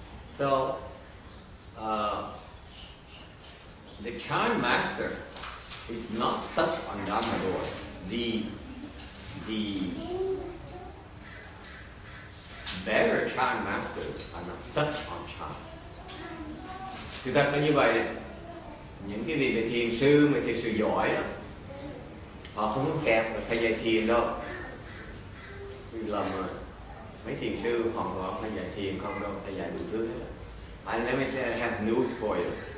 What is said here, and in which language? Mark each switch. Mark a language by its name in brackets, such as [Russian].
[English] So the Chan master is not stuck on Dharma doors. The better Chan masters are not stuck on Chan. [Vietnamese] Sự thật là như vậy. Những cái vị về thiền sư mà thiệt sự giỏi đó, họ không có kẹp là phải dạy thiền đâu. Vì lầm rồi. Mấy thiền sư hoàn toàn phải dạy thiền không đâu, phải dạy đủ thứ hết. [English] And let me have news for you.